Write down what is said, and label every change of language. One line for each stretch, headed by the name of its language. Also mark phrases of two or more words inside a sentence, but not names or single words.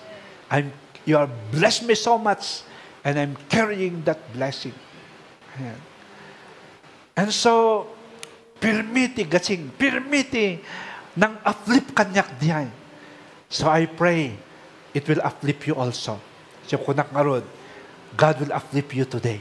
English: You are blessed me so much, and I'm carrying that blessing.
Iloko: Ayan.
English: And so,
Iloko: permiti nang uplift kanyak diyan.
English: So I pray, it will uplift you also.
Iloko: So kunak nga ron,
English: God will uplift you today.